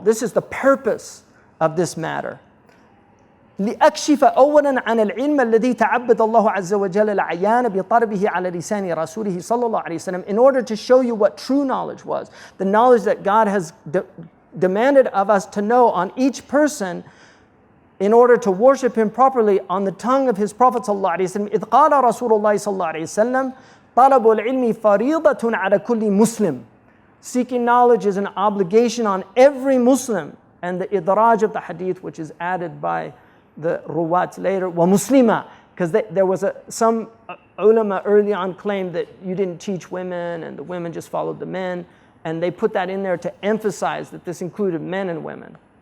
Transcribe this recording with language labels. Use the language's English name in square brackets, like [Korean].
[English] This is the purpose of this matter. [Arabic] لأكشف أولا عن العلم الذي تعبد الله عز وجل الأعيان بطلبه على لسان رسوله صلى الله عليه وسلم, [English] in order to show you what true knowledge was, the knowledge that God has demanded of us to know on each person in order to worship Him properly, on the tongue of His Prophet صلى الله عليه وسلم. [Arabic] إذ قال رسول الله صلى الله عليه وسلم طلب العلم فريضة على كل مسلم. [English] Seeking knowledge is an obligation on every Muslim, and the idraj of the hadith, which is added by the ruwat later, [Arabic] wa muslima, [English] because there was some ulama early on claimed that you didn't teach women and the women just followed the men, and they put that in there to emphasize that this included men and women.